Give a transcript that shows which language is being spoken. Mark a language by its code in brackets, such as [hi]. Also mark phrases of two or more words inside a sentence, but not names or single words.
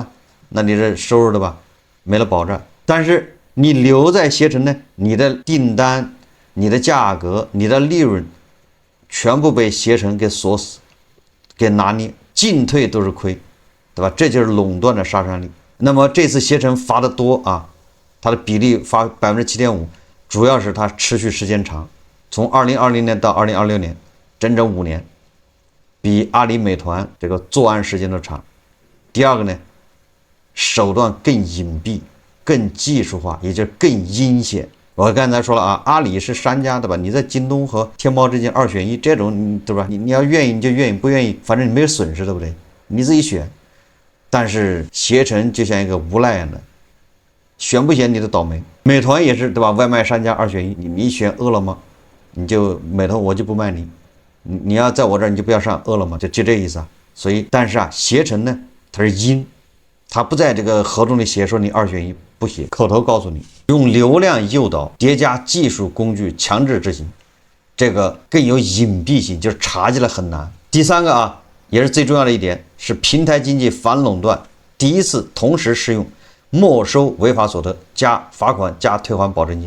[zh] 那你這收入的吧，沒了保障。但是你留在攜程呢，你的訂單、你的價格、你的利潤，全部被攜程給鎖死，給拿捏，進退都是虧，對吧？這就是壟斷的殺傷力。那麼這次攜程罰的多它的比例罰7.5%，主要是它持續時間長，從2020年到2026年，整整5年，比阿里、美團這個作案時間都長。第二個呢，手段更隱蔽、更技術化，也就是更陰險。我刚才說了啊，阿里是商家，对吧？你在京東和天貓之间2選1，这種对吧？你要愿意你就愿意，不愿意反正你没有損失，对不对？你自己選。但是携程就像一个无赖一樣的，選不選你的倒霉。美團也是，對吧？外賣商家2選1，你選餓了麼，你就美團我就不賣你，你要在我這兒你就不要上餓了麼，就這意思啊。所以但是啊，携程呢它是陰，它不在這個合同裡寫說你2選1，不寫，口頭告訴你，用流量誘導疊加技術工具強制執行，這個更有隱蔽性，就是查起來很難。第三個啊，也是最重要的一點，是平台經濟反壟斷第一次同時適用沒收違法所得加罰款加退還保證金。